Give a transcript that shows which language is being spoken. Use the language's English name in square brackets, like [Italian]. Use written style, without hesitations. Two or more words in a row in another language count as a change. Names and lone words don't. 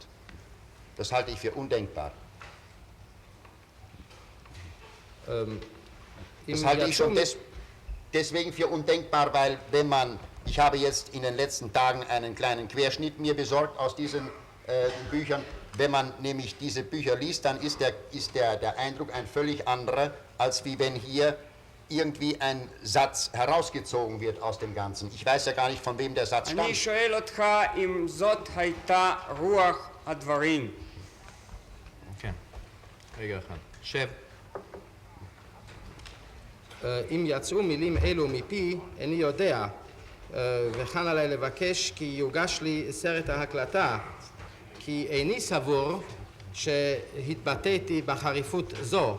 [German] Das halte ich für undenkbar. Das halte ich schon deswegen für undenkbar, weil ich habe jetzt in den letzten Tagen einen kleinen Querschnitt mir besorgt aus diesen Büchern. Wenn man nämlich diese Bücher liest, dann ist der Eindruck ein völlig anderer, als wie wenn hier irgendwie ein Satz herausgezogen wird aus dem Ganzen. Ich weiß ja gar nicht, von wem der Satz stammt. [Hebrew] אני שואל אותך אם זאת הייתה רוח הדברים. כן. רגע אחד. שב. אם יצאו מילים אלו מפי, איני יודע, וכאן עליי לבקש כי יוגש לי סרט ההקלטה, כי איני סבור שהתבטאתי בחריפות זו.